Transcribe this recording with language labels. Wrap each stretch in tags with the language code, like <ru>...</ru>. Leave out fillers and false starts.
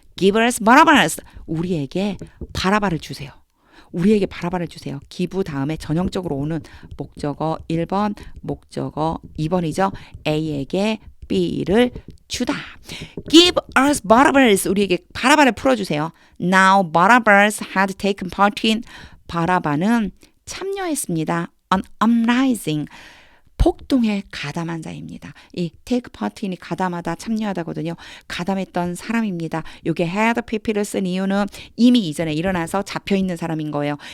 <en>Give us Barabbas.</en> <ko>우리에게 바라바를 주세요. 우리에게 바라바를 주세요. 기부 다음에 전형적으로 오는 목적어 1번, 목적어 2번이죠. A에게 B를 주다.</ko> <en>Give us Barabbas.</en> <ko>우리에게 바라바를 풀어주세요.</ko> <en>Now Barabbas had taken part in.</en> <ko>바라바는 참여했습니다.</ko> <en>An uprising.</en> <ko>폭동에 가담한 자입니다. 이</ko> <en>take part in</en> <ko>이 가담하다, 참여하다거든요. 가담했던 사람입니다. 이게 had pp를 쓴 이유는 이미 이전에 일어나서 잡혀있는 사람인 거예요.</ko>